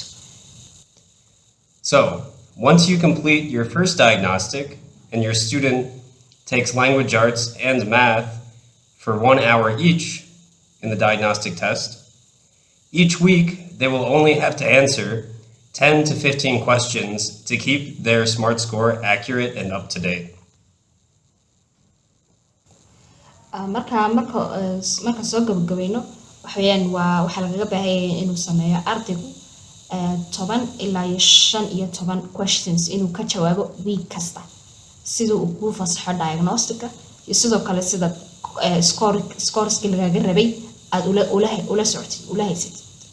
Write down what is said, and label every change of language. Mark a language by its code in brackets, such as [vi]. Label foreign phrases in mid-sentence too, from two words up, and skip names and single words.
[en] So, once you complete your first diagnostic and your student takes language arts and math for 1 hour each in the diagnostic test, each week they will only have to answer 10 to 15 questions to keep their SMART score accurate and up to date. [so] marka soo gabagabayno waxaan waxa lagaga baahan yahay inuu sameeyo ardaygu 10 ilaa 15 questions inuu ka jawaabo week kasta sida uu ku fasaxo diagnostica iyo sidoo kale sida scoreski lagaga rabay aad ula socotid ula haysid.